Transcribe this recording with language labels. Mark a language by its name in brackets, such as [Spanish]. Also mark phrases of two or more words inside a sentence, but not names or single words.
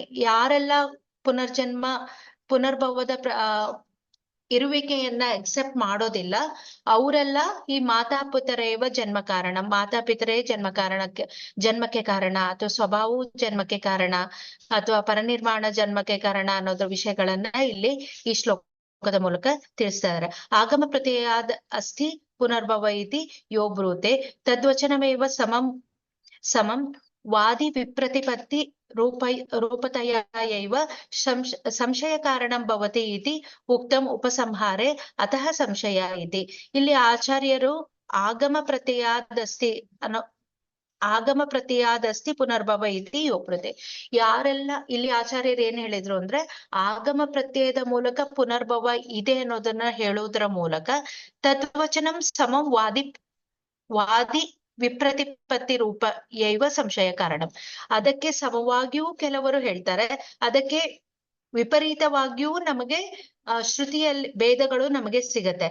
[Kannada] ಯಾರೆಲ್ಲ ಪುನರ್ಭವದ ಇರುವಿಕೆಯನ್ನ ಎಕ್ಸೆಪ್ಟ್ ಮಾಡೋದಿಲ್ಲ, ಅವರೆಲ್ಲ ಈ [Sanskrit] ಮಾತಾಪಿತರೇವ ಜನ್ಮ ಕಾರಣ, [Kannada] ಮಾತಾಪಿತರೇ ಜನ್ಮಕ್ಕೆ ಕಾರಣ, ಅಥವಾ ಸ್ವಭಾವವು ಜನ್ಮಕ್ಕೆ ಕಾರಣ, ಅಥವಾ ಪರನಿರ್ಮಾಣ ಜನ್ಮಕ್ಕೆ ಕಾರಣ ಅನ್ನೋದ್ರ ವಿಷಯಗಳನ್ನ ಇಲ್ಲಿ ಈ ಶ್ಲೋಕದ ಮೂಲಕ ತಿಳಿಸ್ತಾರೆ. [Sanskrit] ಆಗಮ ಪ್ರತ್ಯಯಾದ್ ಅಸ್ಥಿ ಪುನರ್ಭವ ಇತಿ ಯೋ ಬ್ರೂತೆ ತದ್ವಚನಮೇವ ಸಮಂ ವಾದಿ ವಿಪ್ರತಿಪತ್ತಿ ರೂಪತಯೈವ ಸಂಶಯ ಕಾರಣಂ ಭವತಿ ಇತಿ ಉಕ್ತಂ ಉಪಸಂಹಾರೆ ಅತಃ ಸಂಶಯ ಇತಿ. [Kannada] ಇಲ್ಲಿ ಆಚಾರ್ಯರು [Sanskrit] ಆಗಮ ಪ್ರತ್ಯಯಾದಸ್ತಿ ಪುನರ್ಭವ ಇತಿ ಯೋಪ್ರತೆ. [Kannada] ಯಾರೆಲ್ಲ ಇಲ್ಲಿ ಆಚಾರ್ಯರು ಏನ್ ಹೇಳಿದ್ರು ಅಂದ್ರೆ, ಆಗಮ ಪ್ರತ್ಯಯದ ಮೂಲಕ ಪುನರ್ಭವ ಇದೆ ಅನ್ನೋದನ್ನ ಹೇಳುವುದರ ಮೂಲಕ [Sanskrit] ತದ್ವಚನಂ ಸಮಂ ವಾದಿ ವಿಪ್ರತಿಪತ್ತಿ ರೂಪ ಯೈವ ಸಂಶಯ ಕಾರಣ, [Kannada] ಅದಕ್ಕೆ ಸಮವಾಗಿಯೂ ಕೆಲವರು ಹೇಳ್ತಾರೆ, ಅದಕ್ಕೆ ವಿಪರೀತವಾಗಿಯೂ ನಮಗೆ ಶ್ರುತಿಯಲ್ಲಿ ಭೇದಗಳು ನಮಗೆ ಸಿಗತ್ತೆ.